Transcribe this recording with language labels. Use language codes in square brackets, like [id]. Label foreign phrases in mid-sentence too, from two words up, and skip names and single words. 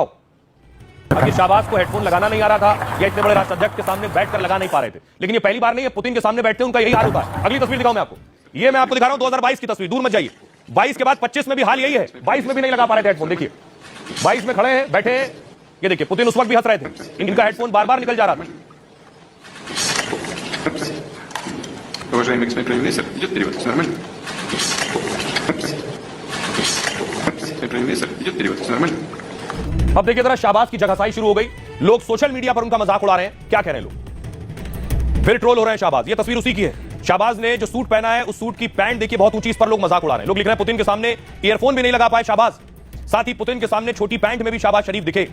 [hi] अब ये शहबाज को हेडफोन लगाना नहीं आ रहा था, या इतने बड़े राष्ट्राध्यक्ष के सामने बैठकर लगा नहीं पा रहे थे, लेकिन ये पहली बार नहीं है, पुतिन के सामने बैठते उनका यही हाल होता है। अगली तस्वीर दिखाऊं मैं आपको, ये मैं आपको दिखा रहा हूं 2022 की तस्वीर, दूर मत जाइए। 22 के बाद 25 में भी हाल यही है, 22 में भी नहीं लगा पा रहे थे हेडफोन। देखिए 22 में खड़े हैं, बैठे हैं, ये देखिए पुतिन उस वक्त भी हंस रहे थे, इनका हेडफोन बार बार निकल जा रहा था। [ru] Уважаемый господин премьер-министр, идет перевод, все нормально? Премьер-министр, идет перевод, все нормально? [hi] अब देखिए जरा शहबाज की जगहसाई शुरू हो गई, लोग [en] social media [hi] पर उनका मजाक उड़ा रहे हैं। क्या कह रहे हैं लोग, फिर ट्रोल हो रहे हैं शहबाज। ये तस्वीर उसी की है, शहबाज ने जो सूट पहना है उस सूट की पैंट देखिए बहुत ऊंची, इस पर लोग मजाक उड़ा रहे हैं। लोग लिख रहे हैं पुतिन के सामने ईयरफोन भी नहीं लगा पाए शहबाज, साथ ही पुतिन के सामने छोटी पैंट में भी शहबाज शरीफ दिखे।